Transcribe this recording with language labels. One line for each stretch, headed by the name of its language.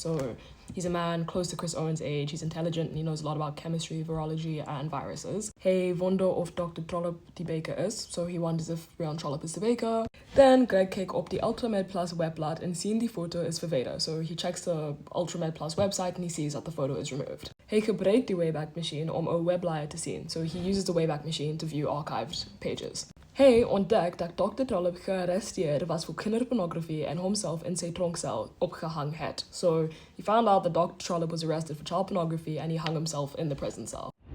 English: So he's a man close to Chris Owens' age, he's intelligent and he knows a lot about chemistry, virology and viruses.
Afrikaans: Hy wonder of Dr. Trollope die baker is,
English: so he wonders if Rian Trollope is the baker.
Afrikaans: Then Greg kyk op die Ultramed Plus webblad en sien die foto is verwyder.
English: So he checks the Ultramed Plus website and he sees that the photo is removed.
Afrikaans: Hy gebruik die Wayback Machine om 'n webblaaier te sien.
English: So he uses the Wayback Machine to view archived pages.
Afrikaans: Hy ontdek dat Dr. Trollope gearresteer was vir kinderpornografie en homself in sy tronksel opgehang het.
English: So he found out that Dr. Trollope was arrested for child pornography and he hung himself in the prison cell.